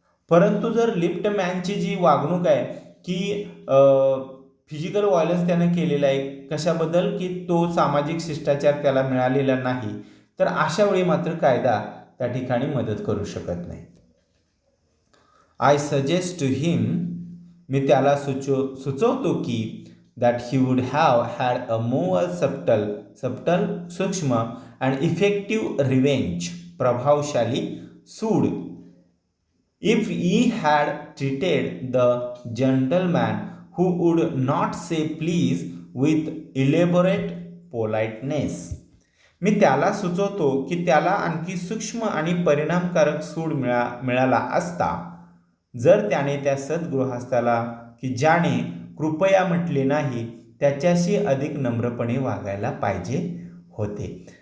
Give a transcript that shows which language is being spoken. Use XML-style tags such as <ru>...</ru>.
<mr>परंतु जर लिफ्टमॅनची जी वागणूक आहे की</mr> <en>physical violence</en> <mr>त्यानं केलेला आहे, कशाबद्दल की तो सामाजिक शिष्टाचार त्याला मिळालेला नाही, तर अशा वेळी मात्र कायदा त्या ठिकाणी मदत करू शकत नाही.</mr> <en>I suggest to him,</en> <mr>मी त्याला सुचवतो की</mr> <en>that he would have had a more subtle सूक्ष्म and effective revenge,</en> <mr>प्रभावशाली सूड,</mr> <en>if he had treated the gentleman who would not say please with elaborate politeness.</en> <mr>मी त्याला सुचवतो की त्याला आणखी सूक्ष्म आणि परिणामकारक सूड मिळाला असता जर त्याने त्या सद्गृहस्थाला की ज्याने कृपया म्हटले नाही त्याच्याशी अधिक नम्रपणे वागायला पाहिजे होते.</mr>